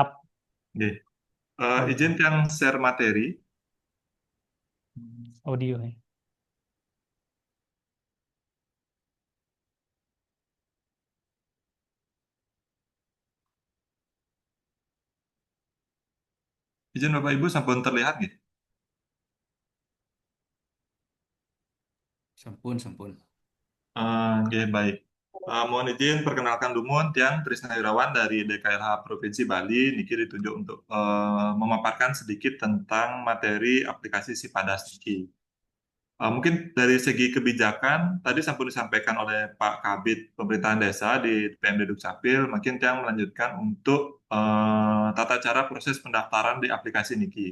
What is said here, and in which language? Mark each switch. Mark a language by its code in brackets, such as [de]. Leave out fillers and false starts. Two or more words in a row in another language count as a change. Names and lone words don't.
[id] Oke. Izin yang share materi. Audio. Izin Bapak Ibu sampun terlihat nggih? Sampun. Oke, baik. Mohon izin perkenalkan [ban] Dumun Tiang [id] Trisna Irawan dari DKLH Provinsi Bali. Niki ditunjuk untuk memaparkan sedikit tentang materi aplikasi Sipadas Niki. Mungkin dari segi kebijakan, tadi sampun disampaikan oleh Pak Kabid Pemerintahan Desa di PMD Dukcapil, makin Tiang melanjutkan untuk tata cara proses pendaftaran di aplikasi Niki.